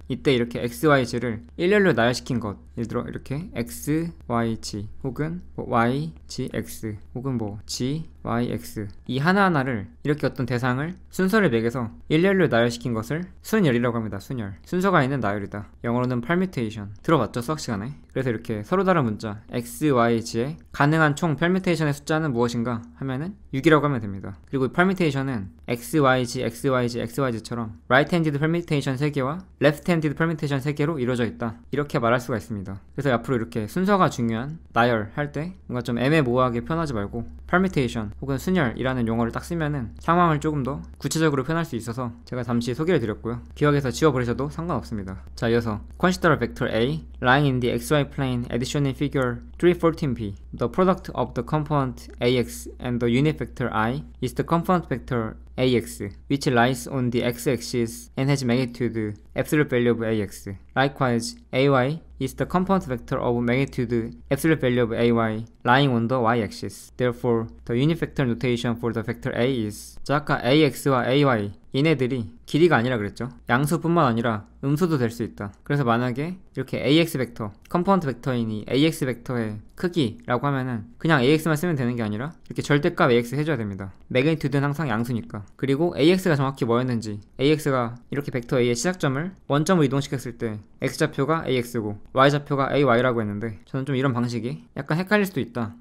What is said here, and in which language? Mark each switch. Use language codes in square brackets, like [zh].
[ko] 이때 이렇게 X, Y, G를 일렬로 나열시킨 것, 예를 들어 이렇게 X, Y, G 혹은 뭐 Y, G, X 혹은 뭐 G, Y, X 이 하나하나를 이렇게 어떤 대상을 순서를 매겨서 일렬로 나열시킨 것을 순열이라고 합니다. 순열. 순서가 있는 나열이다. 영어로는 permutation. 들어봤죠? 수학 시간에. 그래서 이렇게 서로 다른 문자 X, Y, G의 가능한 총 permutation의 숫자는 무엇인가 하면은 6이라고 하면 됩니다. 그리고 permutation은 X, Y, G, X, Y, G, X, Y, G처럼 right-handed permutation 3개와 left-handed permutation 3개로 이루어져 있다. 이렇게 말할 수가 있습니다. 그래서 앞으로 이렇게 순서가 중요한 나열할 때 뭔가 좀 애매모호하게 표현하지 말고 permutation 혹은 순열이라는 용어를 딱 쓰면은 상황을 조금 더 구체적으로 표현할 수 있어서 제가 잠시 소개를 드렸고요. 기억해서 지워버리셔도 상관없습니다. 자, 이어서 [en] consider vector A lying in the xy plane addition in figure 314p. The product of the component ax and the unit vector I is the component vector ax, which lies on the x-axis and has magnitude absolute value of ax. Likewise, ay is the component vector of magnitude absolute value of ay lying on the y-axis. Therefore, the unit vector notation for the vector a is. [ko] 자, 아까 ax와 ay 얘네들이 길이가 아니라 그랬죠. 양수뿐만 아니라 음수도 될 수 있다. 그래서 만약에 이렇게 ax 벡터, 컴포넌트 벡터인 이 ax 벡터의 크기라고 하면은 그냥 ax만 쓰면 되는 게 아니라 이렇게 절대값 ax 해줘야 됩니다. 매그니튜드는 항상 양수니까. 그리고 ax가 정확히 뭐였는지, ax가 이렇게 벡터 a의 시작점을 원점으로 이동시켰을 때 x좌표가 ax고 y좌표가 ay라고 했는데, 저는 좀 이런 방식이 약간 헷갈릴 수도 있다.